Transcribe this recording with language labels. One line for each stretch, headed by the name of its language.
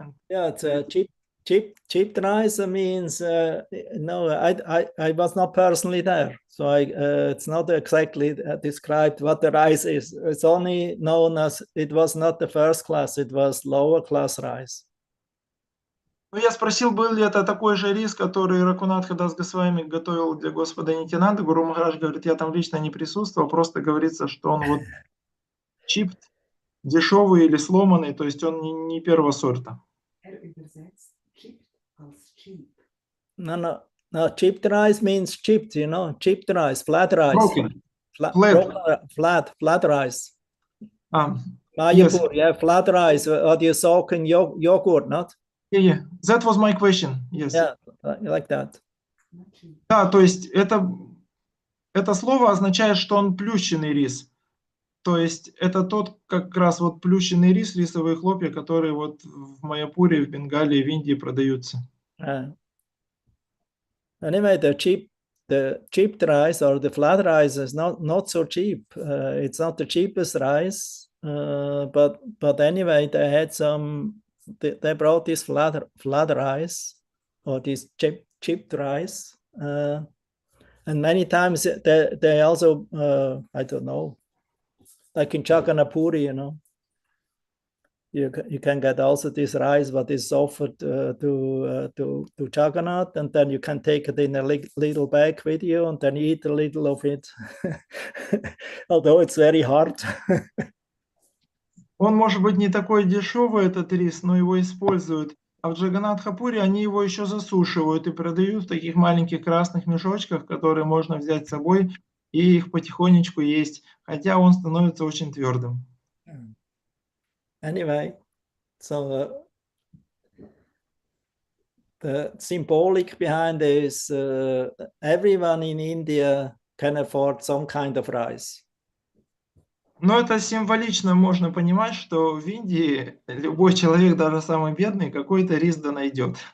English: Yeah, it's a cheap rice means no. I was not personally there, so it's not exactly described what the rice is. It's only known as it was not the first class; it was lower class rice.
Russian: Ну, я спросил, был ли это такой же рис, который Рагунатха Дас Госвами готовил для Господа Нитянанды. Гуру Махарадж говорит, я там лично не присутствовал, просто говорится, что он вот чип, дешевый или сломанный, то есть он не первого сорта.
English: No. Chipped rice means chipped, chipped rice, flat rice. Broken. Flat rice. Yes. Yeah, flat rice. Or do you soak in yogurt, not? Yeah. That was my question. Yes. Yeah, like that.
Russian: Да, то есть это слово означает, что он плющенный рис. То есть это тот как раз вот плющенный рис, рисовые хлопья, которые вот в Майяпуре, в Бенгалии, в Индии продаются.
English: Anyway, the chipped rice or the flat rice is not so cheap. It's not the cheapest rice, but anyway, they had they brought this flat rice or this chipped rice, and many times they also I don't know, like in Chaganapuri, you know. You can get also this rice what is offered to Jagannath, and then you can take it in a little bag with you and then eat a little of it, although it's very hard.
Russian: Он может быть не такой дешевый, этот рис, но его используют. А в Джаганнатхапуре они его еще засушивают и продают в таких маленьких красных мешочках, которые можно взять с собой и их потихонечку есть, хотя он становится очень твердым.
English: Anyway, so the symbolic behind is everyone in India can afford some kind of rice.
Russian: Но это символично можно понимать, что в Индии любой человек, даже самый бедный, какой-то рис да найдет.